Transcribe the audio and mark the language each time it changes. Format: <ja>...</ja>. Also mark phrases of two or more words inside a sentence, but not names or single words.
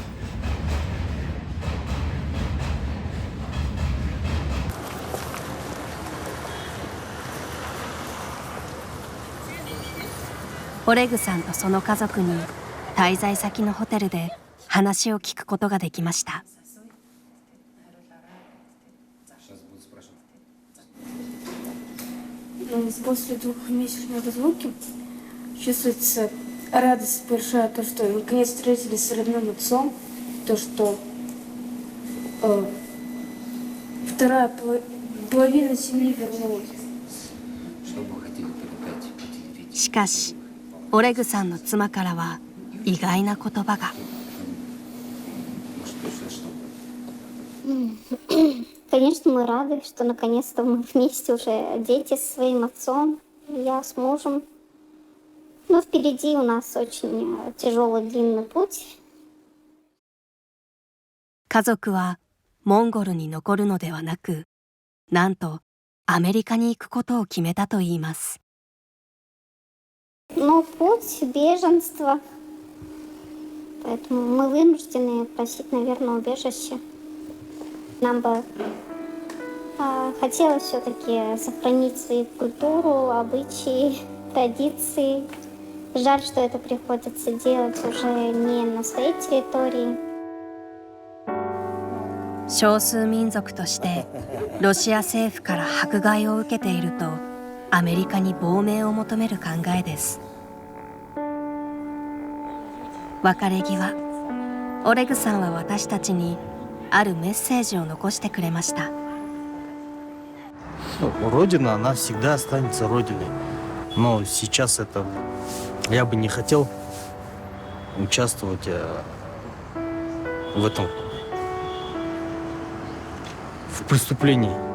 <ja>オレグさんとその家族に滞在先のホテルで話を聞くことができました。</ja> <ru>После 2-месячной разлуки чувствуется радость большая, то, что наконец встретились с родным отцом, то, что вторая половина семьи вернулась.</ru> <ja>しかしオレグさんの妻からは意外な言葉が。</ja> <ru>Конечно, мы рады, что наконец-то мы вместе уже, дети со своим отцом, я с мужем. Но впереди у нас очень тяжелый длинный путь.</ru> <ja>家族はモンゴルに残るのではなく、なんとアメリカに行くことを決めたといいます。</ja> <ru>Но путь беженства, поэтому мы вынуждены просить, наверное, убежище. Нам бы хотелось все-таки сохранить свою культуру, обычаи, традиции. Жаль, что это приходится делать уже не на своей территории.</ru> <ja>少数民族としてロシア政府から迫害を受けているとアメリカに亡命を求める考えです。別れ際、オレグさんは私たちにあるメッセージを残してくれました。</ja> <ru>Родина, она всегда останется родиной. Но сейчас это... Я бы не хотел участвовать в этом... в преступлении.</ru>